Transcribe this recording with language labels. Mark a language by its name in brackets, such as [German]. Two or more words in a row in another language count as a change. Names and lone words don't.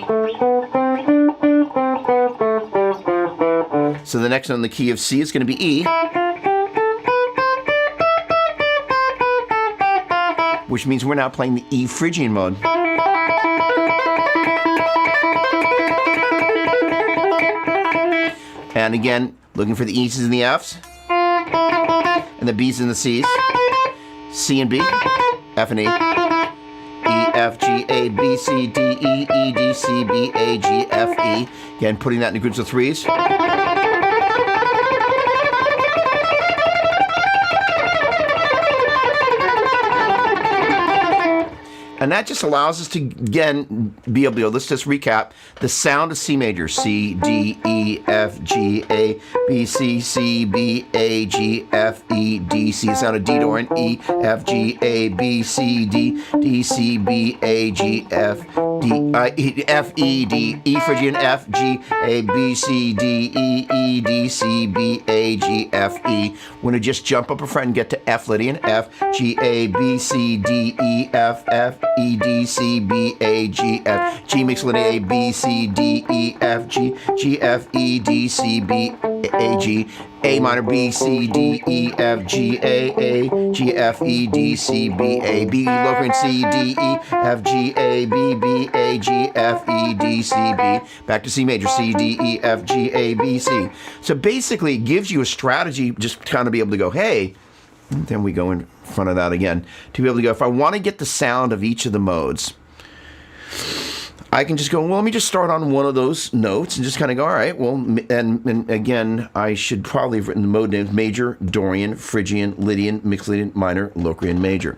[English] So the next note in the key of C is going to be E, which means we're now playing the E Phrygian mode. And again, looking for the E's and the F's, and the B's and the C's, C and B, F and E, E, F, G, A, B, C, D, E, E, D, C, B, A, G, F, E. Again, putting that in groups of threes. And that just allows us to, again, be able to, let's just recap, the sound of C major, C, D, E, F, G, A, B, C, B, A, G, F, E, D, C, the sound of D Dorian, E, F, G, A, B, C, D, D, C, B, A, G, F, D, F, E, D, E Phrygian, F, G, A, B, C, D, E, E, D, C, B, A, G, F, E. We're going to just jump up a fret and get to F Lydian, F, G, A, B, C, D, E, F, E, D, C, B, A, G, F, G mixed Lydian, A, B, C, D, E, F, G, G, F, E, D, C, B, A, G, A minor, B, C, D, E, F, G, A, G, F, E, D, C, B, A, B, Locrian, C, D, E, F, G, A, B, B, A, G, F, E, D, C, B. Back to C major, C, D, E, F, G, A, B, C. So basically, it gives you a strategy just to kind of be able to go, hey, and then we go in front of that again, to be able to go, if I want to get the sound of each of the modes, I can just go, well, let me just start on one of those notes and just kind of go, all right, well, and again, I should probably have written the mode names: major, Dorian, Phrygian, Lydian, mixed Lydian, minor, Locrian, major.